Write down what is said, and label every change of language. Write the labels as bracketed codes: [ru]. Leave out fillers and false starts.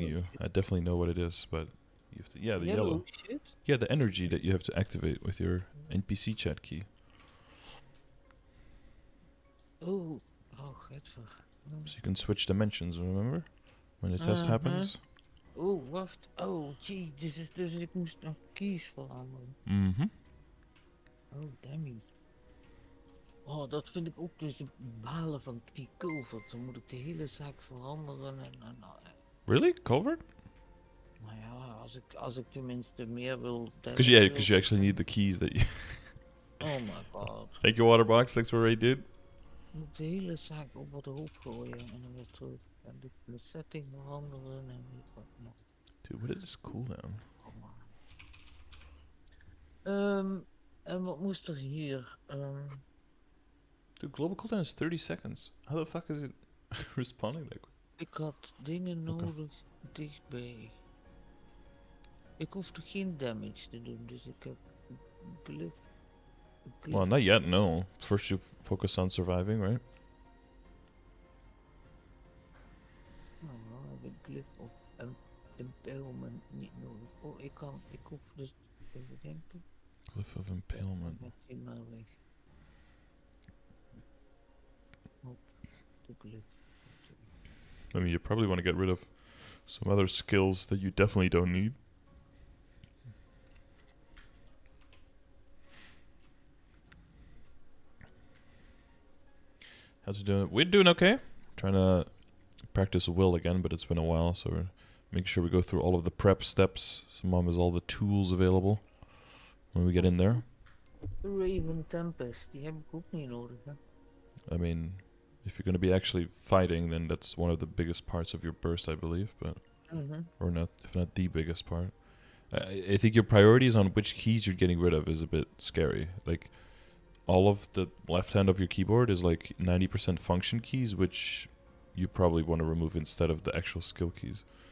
[en] Yellow you. shit. I definitely know what it is, but you have to, yeah, the Yellow yellow. shit? Yeah, the energy that you have to activate with your NPC chat key. [nl] Oh, oh, gadver. [en] So you can switch dimensions, remember? When the test Uh-huh. happens. [nl] Oh, wacht. Oh, gee, dus ik moest nog keys veranderen. Mm-hmm. [en] Oh, damn. [nl] Oh, dat vind ik ook dus het balen van die culvert. Dan moet ik de hele zaak veranderen en [en] Really? Culvert? [nl] maar ja, als ik tenminste meer wil [en] Because damage you actually need the keys that you... Oh my god. Thank you, Waterbox. Thanks for raid, dude. [nl] Ik moet de hele zaak op wat hoop gooien en dan weer terug. En de setting veranderen en wat nog. [en] Dude, what is this cooldown? [nl] Kom maar. En wat moest er hier? [en] Dude, global cooldown is 30 seconds. How the fuck is it responding that quick? [nl] Ik had dingen nodig dichtbij. Ik hoefde geen damage te doen, dus ik heb glyph. [en] Well, not yet, no. First you focus on surviving, right? [nl] Nou, dan heb ik glyph of impalement niet nodig. Oh, ik hoef dus even denken. [en] Glyph of impalement. [nl] Met die maar weg. Oh, de glyph. [en] I mean, you probably want to get rid of some other skills that you definitely don't need. How's it doing? We're doing okay. Trying to practice will again, but it's been a while, so we're making sure we go through all of the prep steps. So Mom has all the tools available when we get in there. [nl] Raven Tempest, die heb ik ook niet nodig, hè? [en] I mean, if you're going to be actually fighting, then that's one of the biggest parts of your burst, I believe, but or not, if not the biggest part. I think your priorities on which keys you're getting rid of is a bit scary. Like, all of the left hand of your keyboard is like 90% function keys, which you probably want to remove instead of the actual skill keys.